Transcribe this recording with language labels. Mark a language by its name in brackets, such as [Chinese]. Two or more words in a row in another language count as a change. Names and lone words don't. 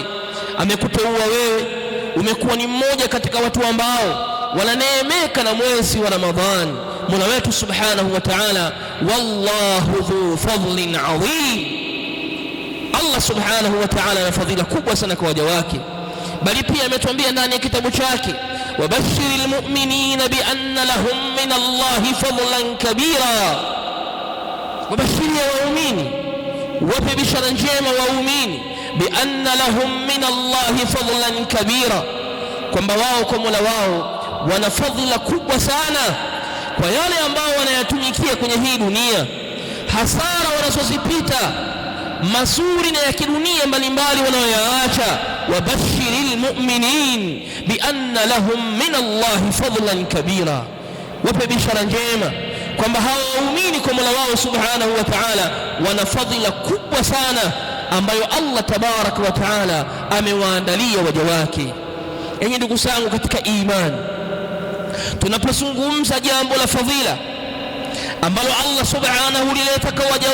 [Swahili] Amekuteua wewe, umekuwa ni mmoja katika watu ambao wananeemeka na mwezi wa Ramadhani. Mola wetu [Arabic] سبحانه وتعالى والله ذو فضل عظيم, الله سبحانه وتعالى [Swahili] ana fadhila kubwa sana kwa waja wake. Bali pia ametuambia ndani ya kitabu chake, [Arabic] وبشر المؤمنين بأن لهم من الله فضلا كبيرا, [Swahili] wabashiria waumini, wape bishara njema waumini, [Arabic] بأن لهم من الله فضلا كبيرا, [Swahili] kwamba wao kwa Mola wao wana fadhila kubwa sana kwa yale ambao wanayatumikia kwenye hii dunia, hasara wanazozipita mazuri na ya kidunia mbalimbali wanayoyaacha. [Arabic] وبشر المؤمنين بأن لهم من الله فضلا كبيرا, [Swahili] wape bishara njema kwamba hawa waumini kwa Mola wao [Arabic] سبحانه وتعالى [Swahili] wana fadhila kubwa sana ambayo [Arabic] الله تبارك وتعالى [Swahili] amewaandalia waja wake. Enyi ndugu zangu katika imani, tunapozungumza jambo la fadhila ambalo [Arabic] الله سبحانه [Swahili] lileta kwa waja